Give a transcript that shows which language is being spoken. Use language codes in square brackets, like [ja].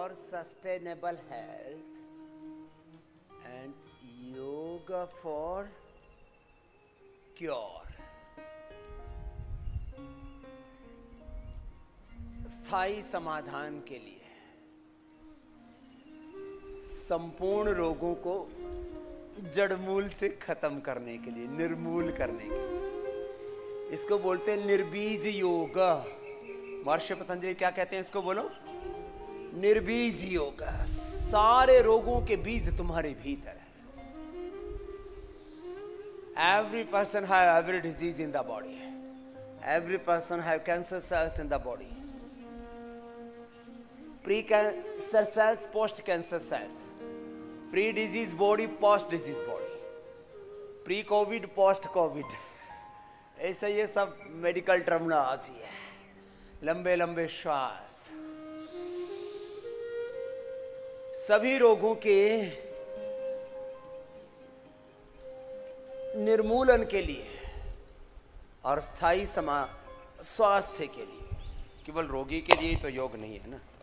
[en] sustainable health and yoga for cure. [hi] स्थायी समाधान के लिए, संपूर्ण रोगों को जड़मूल से खत्म करने के लिए, निर्मूल करने के लिए, इसको बोलते हैं निर्बीज योग। महर्षि पतंजलि क्या कहते हैं इसको? बोलो, निर्बीज योग। सारे रोगों के बीज तुम्हारे भीतर है। [en] Every person have every disease in the body. Every person have cancer cells in the body. Pre-cancer cells, post-cancer cells. Pre-disease body, post-disease body. Pre-COVID, post-COVID. [hi] ऐसा ये सब मेडिकल टर्मिनोलॉजी है। लंबे लंबे श्वास। सभी रोगों के निर्मूलन के लिए और स्थायी स्वास्थ्य के लिए, केवल रोगी के लिए तो योग नहीं है ना।